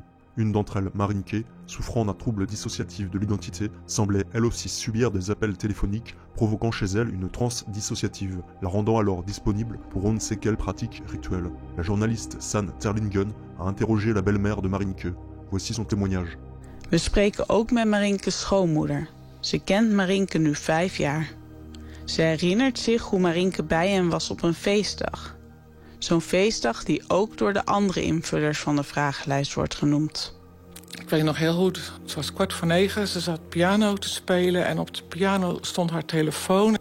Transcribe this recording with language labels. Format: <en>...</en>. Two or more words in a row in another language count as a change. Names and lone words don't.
<fr>Une d'entre elles, Marinke, souffrant d'un trouble dissociatif de l'identité, semblait elle aussi subir des appels téléphoniques provoquant chez elle une transe dissociative, la rendant alors disponible pour on ne sait quelle pratique rituelle. La journaliste Sanne Terlingen a interrogé la belle-mère de Marinke. Voici son témoignage.</fr> <nl>We spreken ook met Marinke's schoonmoeder. Ze kent Marinke nu 5 jaar. Ze herinnert zich hoe Marinke bij hen was op een feestdag. Zo'n feestdag die ook door de andere invullers van de vragenlijst wordt genoemd. Ik weet nog heel goed, het was 8:45, ze zat piano te spelen en op de piano stond haar telefoon.</nl>